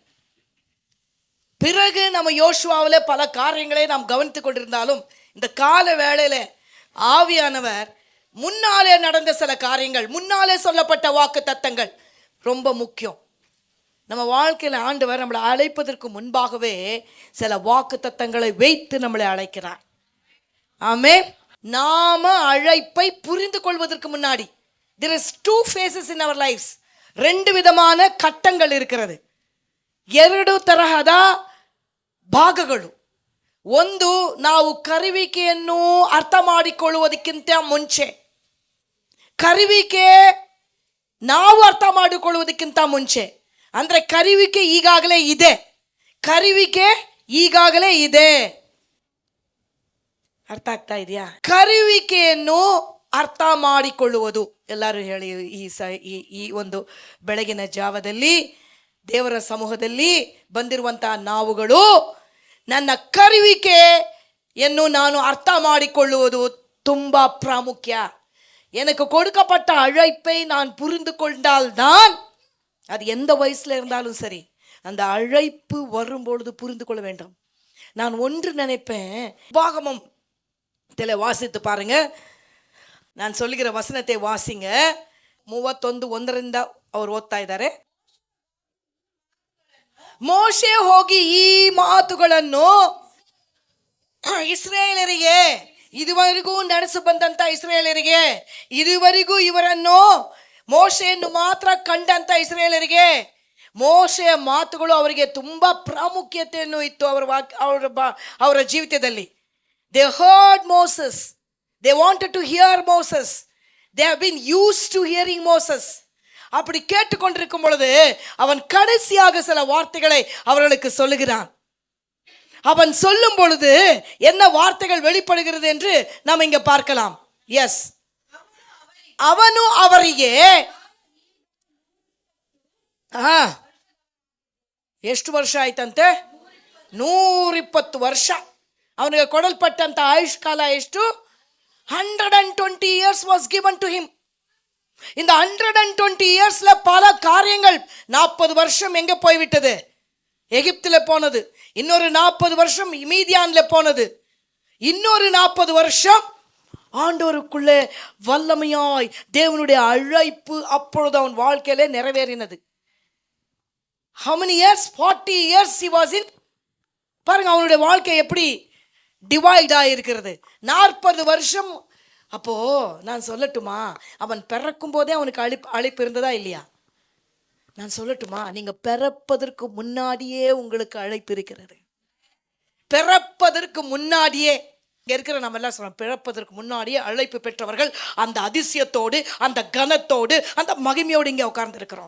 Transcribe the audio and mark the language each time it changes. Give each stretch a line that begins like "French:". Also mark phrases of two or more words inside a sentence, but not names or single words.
Tamil: பிறகு நம்ம யோசுவாவில் பல காரியங்களை நாம் கவனித்துக் கொண்டிருந்தாலும், இந்த கால வேளையில ஆவியானவர் முன்னாலே நடந்த சில காரியங்கள், முன்னாலே சொல்லப்பட்ட வாக்கு தத்தங்கள் ரொம்ப முக்கியம். நம்ம வாழ்க்கையில் ஆண்டவர் நம்மளை அழைப்பதற்கு முன்பாகவே சில வாக்கு தத்தங்களை வைத்து நம்மளை அழைக்கிறார். ஆமென். நாம அழைப்பை புரிந்து கொள்வதற்கு முன்னாடி
English: there is 2 phases in our lives.
Tamil: 2 ವಿಧமான கட்டங்கள் இருக்கிறது. 2
Kannada: ತರಹದ ಭಾಗಗಳು. ಒಂದು, ನಾವು ಕರುವಿಕೆಯನ್ನು ಅರ್ಥ ಮಾಡಿಕೊಳ್ಳುವುದಕ್ಕಿಂತ ಮುಂಚೆ, ಕರುವಿಕೆ ನಾವು ಅರ್ಥ ಮಾಡಿಕೊಳ್ಳುವುದಕ್ಕಿಂತ ಮುಂಚೆ, ಅಂದ್ರೆ ಕರುವಿಕೆ ಈಗಾಗಲೇ ಇದೆ. ಅರ್ಥ ಆಗ್ತಾ ಇದೆಯಾ? ಕರುವಿಕೆಯನ್ನು ಅರ್ಥ ಮಾಡಿಕೊಳ್ಳುವುದು. ಎಲ್ಲರೂ ಹೇಳಿ, ಈ ಒಂದು ಬೆಳಗಿನ ಜಾವದಲ್ಲಿ ದೇವರ ಸಮೂಹದಲ್ಲಿ ಬಂದಿರುವಂತಹ ನಾವುಗಳು, ನನ್ನ ಕರುವಿಕೆಯನ್ನು ನಾನು ಅರ್ಥ ಮಾಡಿಕೊಳ್ಳುವುದು ತುಂಬಾ ಪ್ರಾಮುಖ್ಯ.
Tamil: எனக்கு கொடுக்கப்பட்ட அழைப்பை நான் புரிந்து கொண்டால்தான், அது எந்த வயசுல இருந்தாலும் சரி, அந்த அழைப்பு வரும்பொழுது புரிந்து கொள்ள வேண்டும். நான் ஒன்று நினைப்பேன், உபாகமம் வாசித்து பாருங்க. நான் சொல்லுகிற வசனத்தை வாசிங்க. 31:1
Kannada: ಅವರು ಓದ್ತಾ ಇದ್ದಾರೆ. ಮೋಶೆ ಹೋಗಿ ಈ ಮಾತುಗಳನ್ನು ಇಸ್ರಾಯೇಲರಿಗೆ, ಇದುವರೆಗೂ ನಡೆಸಿ ಬಂದಂತ ಇಸ್ರಾಯೇಲರಿಗೆ, ಇದುವರೆಗೂ ಇವರನ್ನು ಮೋಶೆಯನ್ನು ಮಾತ್ರ ಕಂಡಂತ ಇಸ್ರಾಯೇಲರಿಗೆ, ಮೋಶೆಯ ಮಾತುಗಳು ಅವರಿಗೆ ತುಂಬಾ ಪ್ರಾಮುಖ್ಯತೆಯನ್ನು ಇತ್ತು ಅವರ ಜೀವಿತದಲ್ಲಿ.
English: They heard Moses. They wanted to hear Moses. They have been used to hearing Moses.
Tamil: அப்படி கேட்டுக்கொண்டிருக்கும் பொழுது அவன் கடைசியாக சில வார்த்தைகளை அவர்களுக்கு சொல்லுகிறான். அவன் சொல்லும் பொழுது என்ன வார்த்தைகள் வெளிப்படுகிறது என்று நாம் இங்க பார்க்கலாம். எஸ்,
Kannada: ಅವನು ಅವರಿಗೆ ಎಷ್ಟು ವರ್ಷ ಆಯ್ತಂತೆ? 120 ವರ್ಷ ಅವನಿಗೆ ಕೊಡಲ್ಪಟ್ಟಂತ ಆಯುಷ್ಕಾಲ ಎಷ್ಟು?
English: 120 years was given to him.
Tamil: இந்த 120 yearsல பல காரியங்கள், 40 வருஷம் எங்க போய்விட்டது? எகிப்தில் போனது. இன்னொரு 40 வருஷம் மீதியான்ல போனது. இன்னொரு 40 வருஷம் ஆண்டவருக்குள்ளே வல்லமையாய் தேவனுடைய அழைப்பு அப்பொழுது அவன் வாழ்க்கையிலே நிறைவேறினது.
English: How many years? 40 years he was in.
Tamil: பாருங்க அவனுடைய வாழ்க்கை எப்படி டிவைட் ஆயிருக்கிறது. 40 வருஷம். அப்போ நான் சொல்லட்டுமா, அவன் பிறக்கும் போதே அவனுக்கு அழைப்பு இருந்ததா இல்லையா? நான் சொல்லட்டுமா, நீங்க பிறப்பதற்கு முன்னாடியே உங்களுக்கு அழைப்பு இருக்கிறது. பிறப்பதற்கு முன்னாடியே இருக்கிற நம்ம எல்லாம் சொல்றோம், பிறப்பதற்கு முன்னாடியே அழைப்பு பெற்றவர்கள் அந்த அதிசயத்தோடு, அந்த கனத்தோடு, அந்த மகிமையோடு இங்கே உட்கார்ந்து இருக்கிறோம்.